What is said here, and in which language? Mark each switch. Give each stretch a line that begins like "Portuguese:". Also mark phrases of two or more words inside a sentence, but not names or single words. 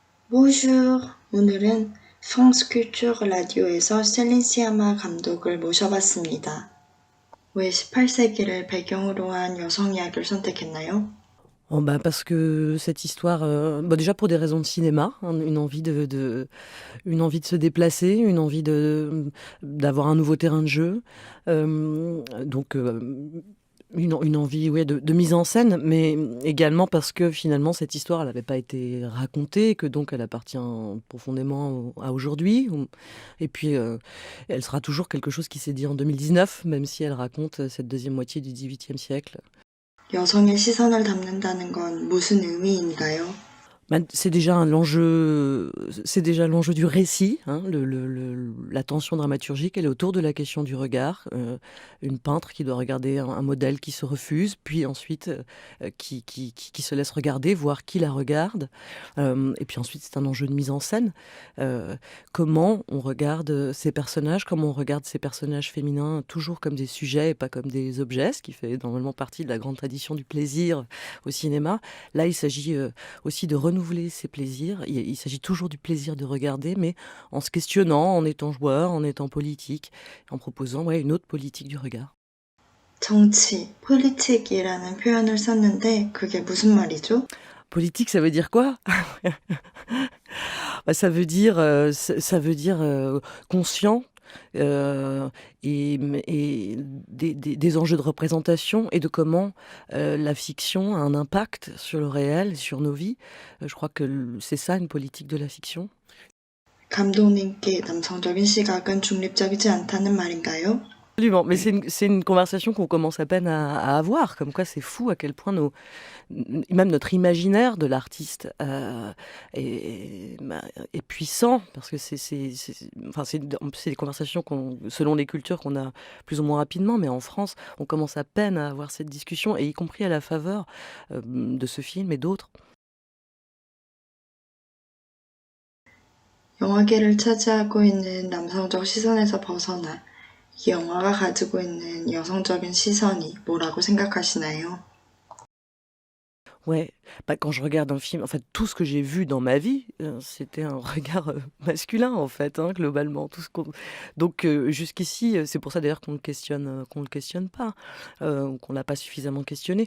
French: Bonjour.
Korean: 오늘은 France Culture 라디오에서 셀린 시아마 감독을 모셔봤습니다. 왜 18세기를 배경으로 한 여성 이야기를 선택했나요?
French: Oh, bah, parce que cette histoire, bah, déjà pour des raisons de cinéma, hein, une envie de se déplacer, une envie d'avoir un nouveau terrain de jeu, donc une envie, ouais, de mise en scène, mais également parce que finalement cette histoire elle n'avait pas été racontée, que donc elle appartient profondément à aujourd'hui, et puis elle sera toujours quelque chose qui s'est dit en 2019, même si elle raconte cette deuxième moitié du XVIIIe siècle.
Korean: 여성의 시선을 담는다는 건 무슨 의미인가요?
French: Bah, c'est déjà l'enjeu du récit, hein, la tension dramaturgique, elle est autour de la question du regard. Une peintre qui doit regarder un modèle qui se refuse, puis ensuite qui se laisse regarder, voir qui la regarde. Et puis ensuite, c'est un enjeu de mise en scène. Comment on regarde ces personnages, comment on regarde ces personnages féminins toujours comme des sujets et pas comme des objets, ce qui fait normalement partie de la grande tradition du plaisir au cinéma. Là, il s'agit aussi de renouveler ses plaisirs. Il s'agit toujours du plaisir de regarder, mais en se questionnant, en étant joueur, en étant politique, en proposant, ouais, une autre politique du regard.
Korean: 정치, 폴리틱이라는 표현을 썼는데 그게 무슨 말이죠?
French: Politique, ça veut dire quoi? Bah, ça veut dire conscient, euh, et des enjeux de représentation et de comment la fiction a un impact sur le réel, sur nos vies. Je crois que c'est ça une politique de la fiction.
Korean: 감독님께 남성적인 시각은 중립적이지 않다는 말인가요?
French: Absolument, mais c'est une conversation qu'on commence à peine à avoir, comme quoi c'est fou à quel point même notre imaginaire de l'artiste est puissant, parce que enfin, c'est des conversations selon les cultures qu'on a plus ou moins rapidement, mais en France, on commence à peine à avoir cette discussion, et y compris à la faveur de ce film et d'autres.
Korean: 영화계를 차지하고 있는 남성적 시선에서 벗어나 이 영화가 가지고 있는 여성적인 시선이 뭐라고 생각하시나요?
French: Ouais, bah, quand je regarde un film, en fait, tout ce que j'ai vu dans ma vie, c'était un regard masculin, en fait, hein, globalement. Donc, jusqu'ici, c'est pour ça d'ailleurs qu'on le questionne pas, qu'on l'a pas suffisamment questionné.